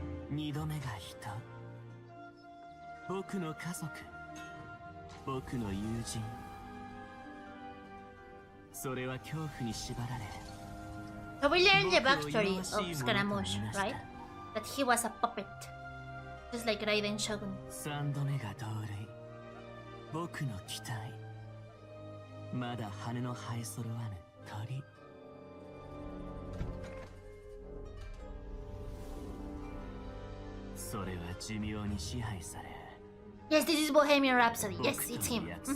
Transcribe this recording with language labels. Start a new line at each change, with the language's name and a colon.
Japanese: 二度目が人僕の家族僕の友人それは恐怖に縛られ
English: So we learned the backstory of Scaramouche, right? That he was a puppet. Just like Raiden Shogun.
Japanese: 三度目が同類僕の期待まだ羽の生え揃わぬ鳥それは寿命に支配され
English: Yes, this is Bohemian Rhapsody. Yes, it's him.